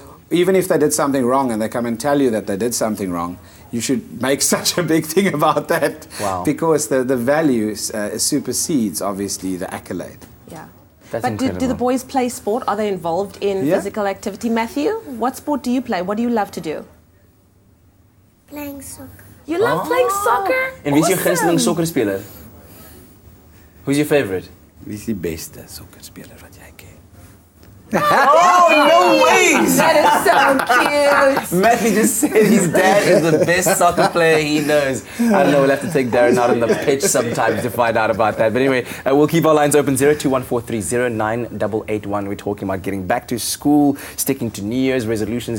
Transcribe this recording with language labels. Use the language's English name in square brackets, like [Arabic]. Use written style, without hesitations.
[English] Even if they did something wrong and they come and tell you that they did something wrong, you should make such a big thing about that, because the value supersedes, obviously, the accolade. But do the boys play sport? Are they involved in physical activity? Matthew, what sport do you play? What do you love to do? Playing soccer. You love playing soccer? [Afrikaans] En wie is jou gunsteling sokkerspeler? [English] Who's your favorite? [Afrikaans] Wie is die beste sokkerspeler wat jy ken? [English] Oh, no ways! That is so cute. Matthew just said his dad is the best soccer player he knows. I don't know, we'll have to take Darren out on the pitch sometime to find out about that. But anyway, we'll keep our lines open, 0214309881. We're talking about getting back to school, sticking to New Year's resolutions.